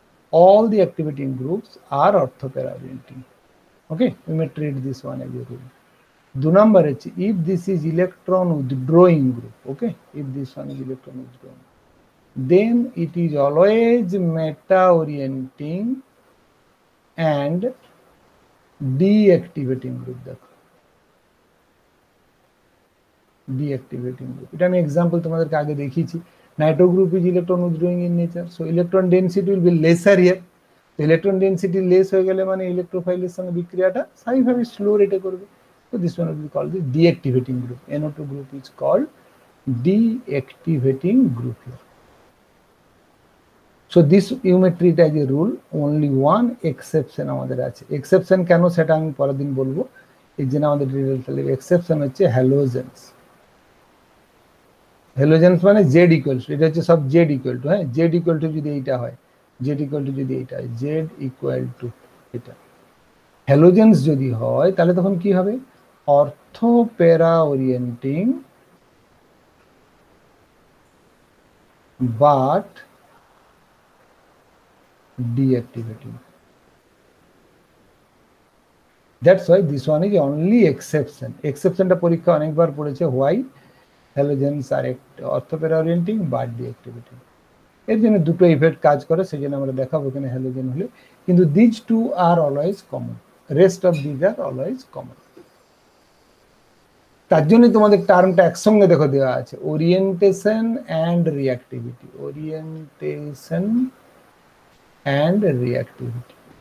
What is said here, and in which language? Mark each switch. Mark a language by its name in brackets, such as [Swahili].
[English] All the activating groups are orthopara orienting. Okay, we may treat this one as a rule. Do number H, if this is electron withdrawing group, okay, if this one is electron withdrawing, then it is always meta orienting and deactivating group. [Bangla] দেখো deactivating group, এটা আমি example তোমাদেরকে আগে দেখিয়েছি। [English] Nitro group is electron withdrawing in nature, so electron density will be lesser here. [Bangla] তো electron density less হয়ে গেলে মানে ইলেকট্রোফাইলের সঙ্গে বিক্রিয়াটা স্বাভাবিকভাবে স্লো রেটে করবে। [English] তো this one will be called the deactivating group. NO2 group is called deactivating group here. So this you may treat as a rule. Only one exception [Bangla] আমাদের আছে। এক্সেপশন কেন সেটা আমি পরের দিন বলবো। এই জন্য আমাদের এক্সেপশন হচ্ছে হ্যালোজেন্স। হ্যালোজেন্স মানে জেড ইকুয়াল টু, এটা হচ্ছে সব জেড ইকুয়াল টু, হ্যাঁ, জেড ইকুয়াল টু যদি এইটা হয়, জেড ইকুয়াল টু যদি এইটা হয়, জেড ইকুয়াল টু এটা, হ্যালোজেন্স যদি হয় তাহলে তখন কি হবে? [English] Ortho para orienting but deactivating. That's why this one is only exception. Exception টা [Bangla] পরীক্ষা অনেকবার পড়েছে, [English] why halogens are orthopara orienting but deactivating. [Bangla] এর জন্য দুটো ইফেক্ট কাজ করে, সেজন্য আমরা দেখাবো এখানে হ্যালোজেন হলে, কিন্তু [English] these two are always common, rest of these are always common. [Bangla] তার জন্য তোমাদের টার্মটা একসঙ্গে দেখো দেওয়া আছে, orientation and reactivity, orientation and reactivity.